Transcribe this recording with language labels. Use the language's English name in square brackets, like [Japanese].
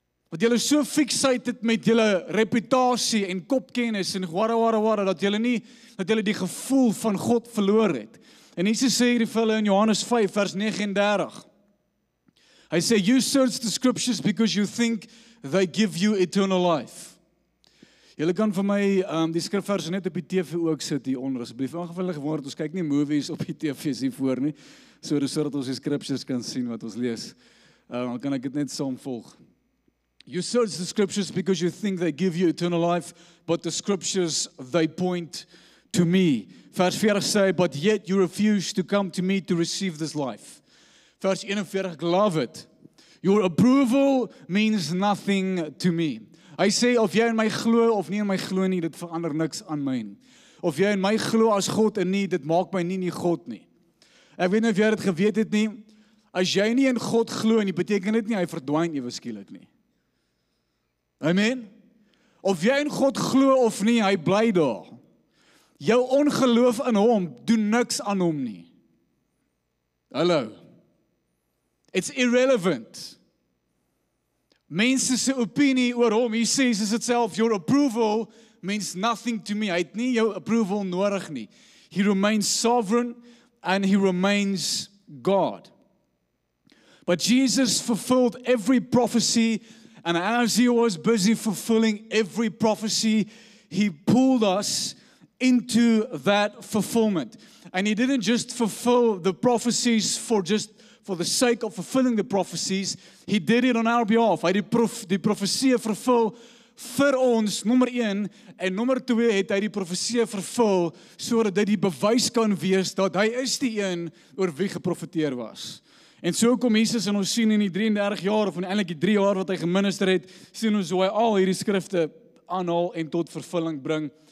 [Afrikaans] Want julle so fixated met julle reputasie en kopkennis en wara, dat julle die gevoel van God verloor het. En Jesus sê hierdie vir hulle in Johannes 5 vers 39. Hy sê, [English] you search the scriptures because you think they give you eternal life. [Afrikaans] Julle kan vir my die skrifverse net op die TV ook sit hier onder, asseblief. Ongevallig geword, ons kyk nie movies op die TV's hier voor nie, sodat ons die scriptures kan sien wat ons lees. Dan kan ek dit net saamvolg. [English] You search the scriptures because you think they give you eternal life, but the scriptures, they point to me. [Afrikaans] Vers 40 sê, [English] but yet you refuse to come to me to receive this life. [Afrikaans] Vers 41, [English] love it. Your approval means nothing to me. [Afrikaans] Hy sê, of jy in my glo of nie in my glo nie, dit verander niks aan my nie. Of jy in my glo as God en nie, dit maak my nie God nie. Ek weet nie of jy dit geweet het nie, as jy nie in God glo nie, beteken dit nie, hy verdwyn ewe skielik nie. Amen? Of jy in God glo of nie, hy bly daar. Jou ongeloof in hom, doen niks aan hom nie. Hallo. [English] It's irrelevant. [Afrikaans] Mense se opinie oor hom, [English] he says is itself, your approval means nothing to me. [Afrikaans] Hy het nie jou approval nodig nie. [English] He remains sovereign and he remains God. But Jesus fulfilled every prophecy, and as he was busy fulfilling every prophecy, he pulled us into that fulfillment. And he didn't just fulfill the prophecies for the sake of fulfilling the prophecies, he did it on our behalf. [Afrikaans] Hy het die profesie vervul vir ons, nommer 1, en nommer 2 het hy die profesie vervul, sodat dit die bewys kan wees, dat hy is die een oor wie geprofeteer was. En so kom Jesus en ons sien in die 33 jaar, of eintlik die 3 jaar wat hy geminister het, sien ons hoe hy al hierdie skrifte aanhaal en tot vervulling bring.